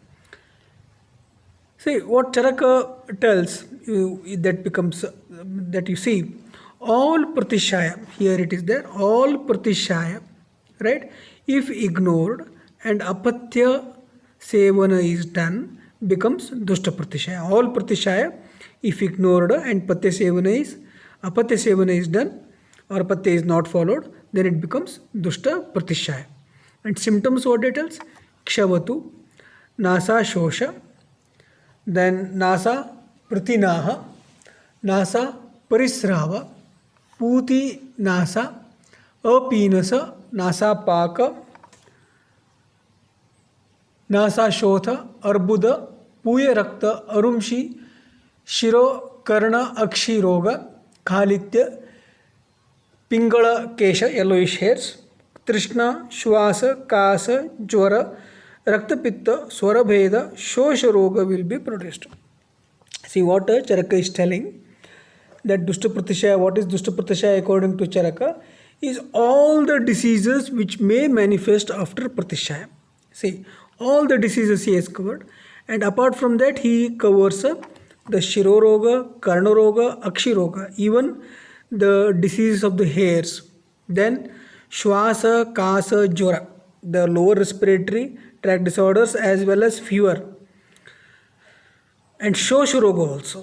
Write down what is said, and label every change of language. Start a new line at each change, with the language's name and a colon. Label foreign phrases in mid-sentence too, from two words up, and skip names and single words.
English: See what Charaka tells you, that becomes that you see all Pratishaya, here it is there, all Pratishaya, right, if ignored and
Sanskrit: apatya sevana
English: is done, becomes
Sanskrit: Dushta Pratishaya.
English: All Pratishaya, if ignored and
Sanskrit: apatya sevana
English: is done or apatya is not followed, then it becomes
Sanskrit: Dushta Pratishaya.
English: And symptoms what it tells?
Sanskrit: Kshavatu, Nasa Shosha, then Nasa Pratinaha, Nasa Parisrava, Puti Nasa, Apinasa, Nasa Paka, Nasa Shotha, Arbuda, Puya Rakta, Arumshi, Shiro, Karna, Akshi Roga, Khalitya, Pingala Kesha,
English: yellowish hairs,
Sanskrit: Trishna, Shwasa, Kasa, Jwara, Raktapitta, Swarabheda, Shosha Roga
English: will be produced. See what Charaka is telling, that
Sanskrit: Dushta Pratishaya,
English: what is
Sanskrit: Dushta Pratishaya
English: according to Charaka, is all the diseases which may manifest after Pratishaya. See, all the diseases he has covered, and apart from that he covers the
Sanskrit: Shiroroga, Karnaroga, Akshiroga,
English: even the diseases of the hairs, then
Sanskrit: Shwasa, Kasa, Jwara,
English: the lower respiratory tract disorders as well as fever, and Shosharoga also.